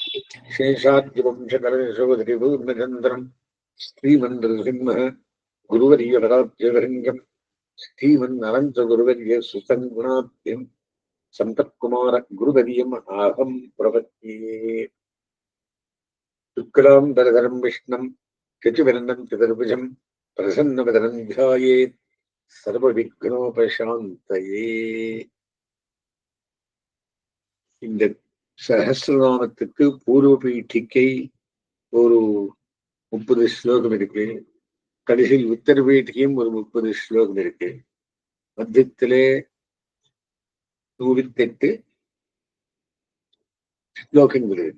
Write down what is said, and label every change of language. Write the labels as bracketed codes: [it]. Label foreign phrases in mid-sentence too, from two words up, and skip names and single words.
[sa] शेषाद्यवंशकरशोधरिपूर्णचन्द्रम् श्रीमन्नृसिंह गुरुवर्यवराज्यवरङ्गम् श्रीमन्नरञ्च सुतं गुणात्यम् सन्तत्कुमार गुरुवर्यम् आहं प्रपद्ये। शुक्लां वरदरं विष्णुं शशिवर्णं चतुर्भुजं प्रसन्नवदनं ध्यायेत् सर्वविघ्नोपशान्तये। [ta] இந்த சஹஸ்ரநாமத்துக்கு பூர்வ பீட்டிக்கை ஒரு 30 ஸ்லோகம் இருக்கு. கடைசியில் உத்தர பீட்டிக்கையும் ஒரு 30 ஸ்லோகம் இருக்கு. மத்தியத்திலே 108 ஸ்லோகங்கள் இருக்கு.